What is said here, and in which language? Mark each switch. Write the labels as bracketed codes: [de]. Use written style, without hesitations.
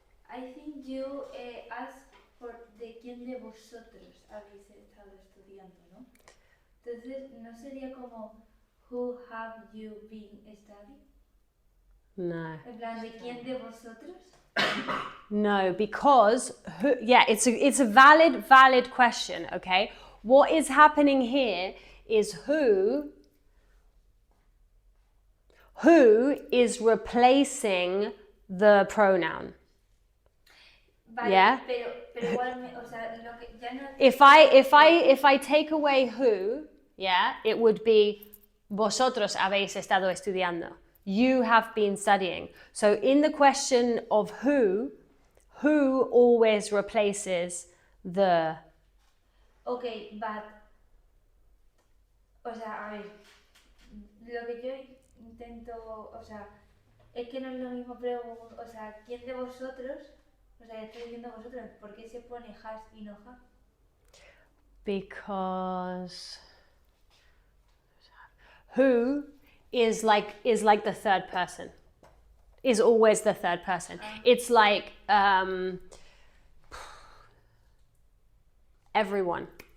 [en] I think you ask for [es] de quién de vosotros habéis estado estudiando, ¿no? Entonces, ¿no sería como [en] who have you been studying? No. [es] En plan, ¿de quién de vosotros? [en] No, because it's a valid question, okay? What is happening here is who is replacing the pronoun. [es] Vale, [en] Yeah. [es] pero igual, o sea, lo que ya no. [en] If I take away who, yeah, it would be [es] vosotros habéis estado estudiando. [en] You have been studying. So in the question of who always replaces the. Ok, but. [es] O sea, a ver. Lo que yo intento. O sea, es que no es lo mismo, pero. O sea, ¿quién de vosotros? O sea, estoy diciendo vosotros. ¿Por qué se pone has y no have? [en] Because who is like the third person. Is always the third person. It's like everyone.